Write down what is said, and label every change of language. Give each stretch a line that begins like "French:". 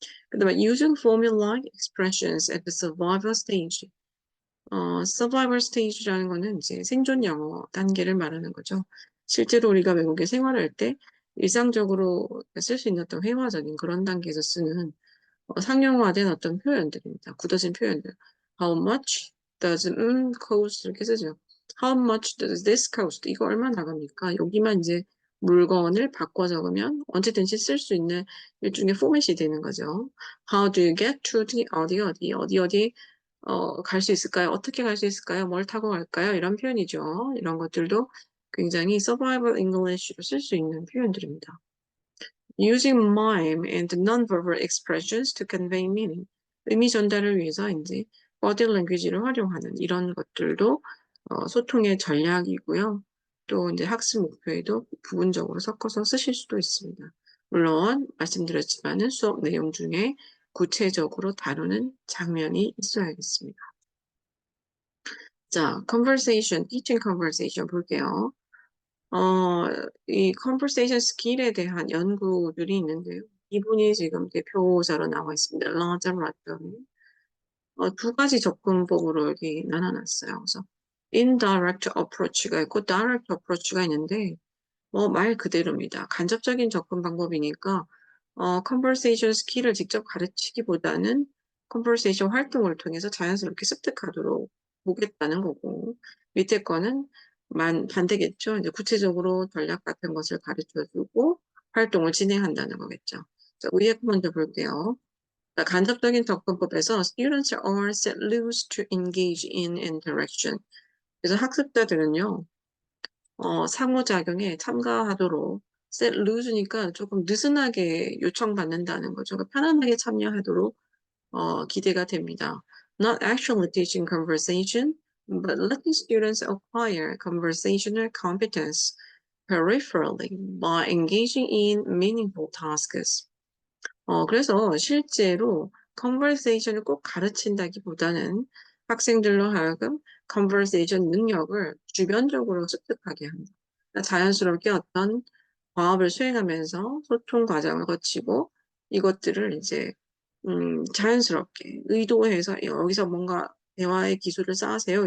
Korean: 그다음에
English: using formulaic expressions at the survival stage.
Korean: survival stage라는 거는 이제 생존 영어 단계를 말하는 거죠. 실제로 우리가 외국에 생활할 때 일상적으로 쓸 수 있는 어떤 회화적인 그런 단계에서 쓰는 상용화된 어떤 표현들입니다. 굳어진 표현들.
English: How much does cost
Korean: 이렇게 쓰죠.
English: How much does this cost?
Korean: 이거 얼마 나갑니까? 여기만 이제 물건을 바꿔 적으면 언제든지 쓸 수 있는 일종의 포맷이 되는 거죠.
English: How do you get to the
Korean: 어디 갈 수 있을까요? 어떻게 갈 수 있을까요? 뭘 타고 갈까요? 이런 표현이죠. 이런 것들도 굉장히 survival English로 쓸 수 있는 표현들입니다.
English: Using mime and non-verbal expressions to convey meaning.
Korean: 의미 전달을 위해서 이제 body language를 활용하는 이런 것들도 소통의 전략이고요. 또 이제 학습 목표에도 부분적으로 섞어서 쓰실 수도 있습니다. 물론 말씀드렸지만은 수업 내용 중에 구체적으로 다루는 장면이 있어야겠습니다. 자, conversation, teaching conversation 볼게요. 이 conversation skill에 대한 연구들이 있는데요. 이분이 지금 대표자로 나와 있습니다. 라자 라톤. 두 가지 접근법으로 여기 나눠놨어요. 그래서 indirect approach가 있고 direct approach가 있는데 말 그대로입니다. 간접적인 접근 방법이니까 conversation skill을 직접 가르치기보다는 conversation 활동을 통해서 자연스럽게 습득하도록 보겠다는 거고 밑에 거는 반대겠죠. 이제 구체적으로 전략 같은 것을 가르쳐주고 활동을 진행한다는 거겠죠. 자, 위에 거 먼저 볼게요. 간접적인 접근법에서
English: students are set loose to engage in interaction.
Korean: 그래서 학습자들은요, 상호작용에 참가하도록 set loose니까 조금 느슨하게 요청받는다는 거죠. 그러니까 편안하게 참여하도록 기대가 됩니다.
English: Not actually teaching conversation, but letting students acquire conversational competence peripherally by engaging in meaningful tasks.
Korean: 그래서 실제로 conversation을 꼭 가르친다기보다는 학생들로 하여금 conversation 능력을 주변적으로 습득하게 합니다. 그러니까 자연스럽게 어떤 과업을 수행하면서 소통 과정을 거치고 이것들을 이제 자연스럽게 의도해서 여기서 뭔가 대화의 기술을 쌓으세요.